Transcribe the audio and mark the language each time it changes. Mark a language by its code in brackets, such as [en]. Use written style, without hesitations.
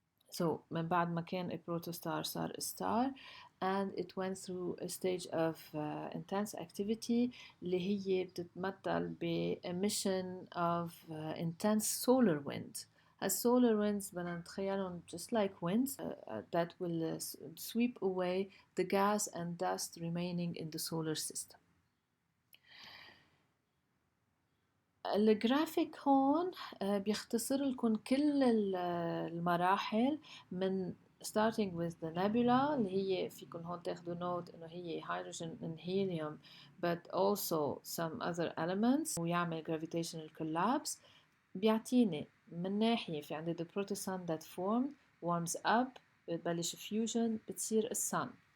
[en] So, [ar] من بعد ما كان [en] a protostar [ar] صار [en] a star, and it went through a stage of intense activity [ar] اللي هي بتتمثل ب [en] emission of intense solar wind. الsolar winds [ar] بدنا نتخيلهم [en] just like winds that will sweep away the gas and dust remaining in the solar system. [ar] الجرافيك هون بيختصر لكم كل المراحل من [en] starting with the nebula [ar] اللي هي فيكم هون تاخدوا نوت انه هي [en] hydrogen and helium but also some other elements [ar] ويعمل [en] gravitational collapse. [ar] بيعطيني من ناحية في عندي [en] the protosun that formed warms up [ar] بتبلش fusion بتصير الsun.